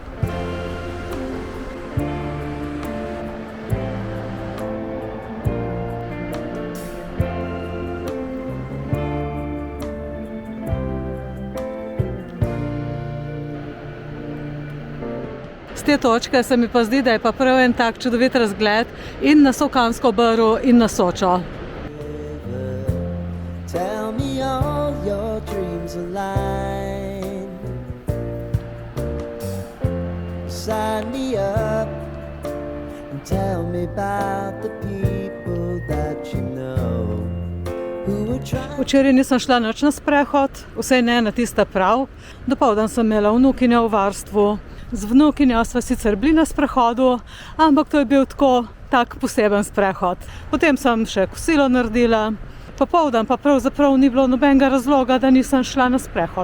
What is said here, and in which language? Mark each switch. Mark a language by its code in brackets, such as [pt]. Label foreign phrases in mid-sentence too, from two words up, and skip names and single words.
[sl] Z te točke se mi pa zdi, da je pa prav en tak čudovit razgled in na Solkansko brv in na Sočo. [en] Tell me all your dreams align. Sign me up and tell me about the people that you know who were trying. [sl] Včeraj nisem šla nič na sprehod, vsaj ne na tista prav. Dopoldan sem imela vnukinjo v varstvu. Z vnukinjo sva sicer bili na sprehodu, ampak to je bil tak poseben sprehod. Potem sem še kosilo naredila, popoldan pa pravzaprav ni bilo nobenega razloga, da nisem šla na sprehod.